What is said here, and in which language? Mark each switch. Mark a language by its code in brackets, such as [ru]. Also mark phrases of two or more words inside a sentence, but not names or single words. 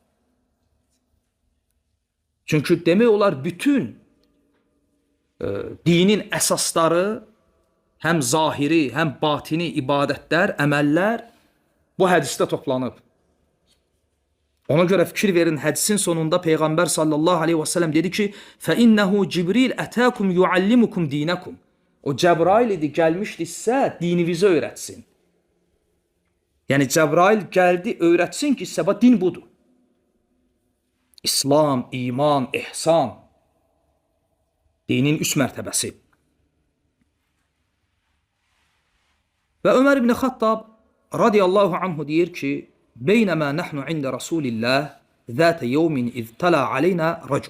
[az] Çünki demək olar bütün dinin əsasları həm zahiri, həm batini ibadətlər, əməllər bu hədisdə toplanıb. Ona görə fikir verin, hədisin sonunda Peyğəmbər [ar] صلى الله عليه وسلم [az] dedi ki, [ar] فَإِنَّهُ جِبْرِيلْ أَتَاكُمْ يُعَلِّمُكُمْ دِينَكُمْ. [az] O Cəbrail idi, gəlmişdirsə dininizi öyrətsin. Yəni Cəbrail gəldi, öyrətsin ki, səbə din budur. İslam, iman, ihsan. Dinin üst mərtəbəsi. [ar] Və Ömər ibn Xattab رضي الله عنه [az] deyir ki, [ar] بينما نحن عند رسول الله ذات يوم إذ طلع علينا رجل.